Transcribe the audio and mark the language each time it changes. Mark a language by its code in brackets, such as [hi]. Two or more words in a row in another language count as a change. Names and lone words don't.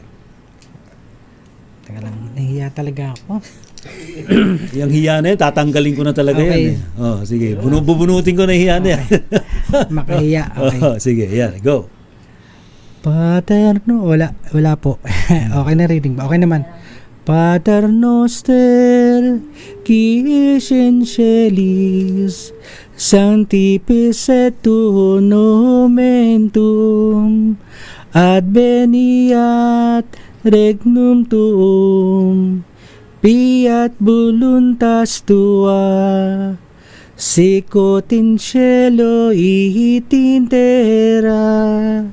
[tl] Teka lang, nahiya talaga ako. Yung hiya na yan, tatanggalin ko na talaga Okay. yan. Sige, bubunutin ko na yung hiya na yan. Makahiya, okay. Sige, yan, go. Paterno, wala po. Okay na reading ba? Okay naman. [la] Pater noster, qui es in celis, sanctificetur tu nomen tuum, adveniat regnum tuum, fiat voluntas tua, sicut in cielo et in terra.